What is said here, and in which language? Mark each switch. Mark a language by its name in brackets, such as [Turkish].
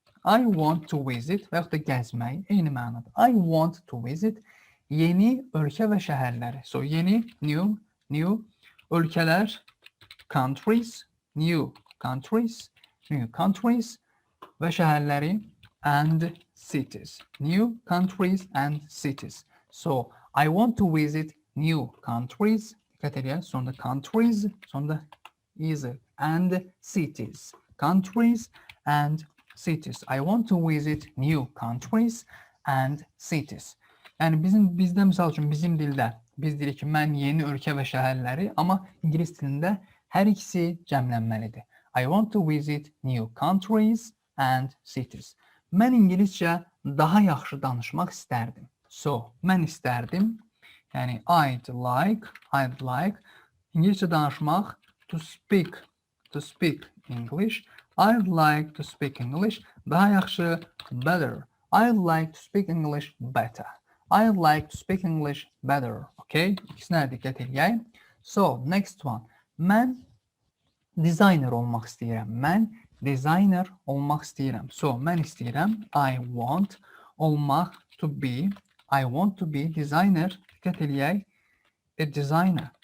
[English] I want to visit [Azerbaijani] və yaxud da gəzmək eyni mənada. I want to visit yeni ölkə və şəhərləri. [English] So [Azerbaijani] yeni, [English] new [Azerbaijani] ölkələr, [English] countries, new countries [Azerbaijani] və şəhərləri, [English] and cities. New countries and cities. So I want to visit new countries. [Azerbaijani] Dikkat edin. [English] Sonunda countries, sonunda is and cities. Countries and cities. I want to visit new countries and cities. [Azerbaijani] Yəni bizdə misal üçün bizim dildə biz deyirik ki, mən yeni ölkə və şəhərləri, amma İngilis dilində hər ikisi cəmlənməlidir. [English] I want to visit new countries and cities. [Azerbaijani] Mən İngiliscə daha yaxşı danışmaq istərdim. So, mən istərdim, yəni [English] I'd like [Azerbaijani] İngiliscə danışmaq, [English] to speak English. I'd like to speak English. [Azerbaijani] Daha yaxşı, [English] better. I'd like to speak English better. I'd like to speak English better. Okay? [Azerbaijani] İkisinə diqqət edək. [English] So, next one. [Azerbaijani] Mən designer olmaq istəyirəm. Mən designer olmaq istəyirəm. [English] So, [Azerbaijani] mən istəyirəm. [English] I want [Azerbaijani] olmaq, [English] to be. I want to be designer. [Azerbaijani] Diqqət edək. [English] A designer.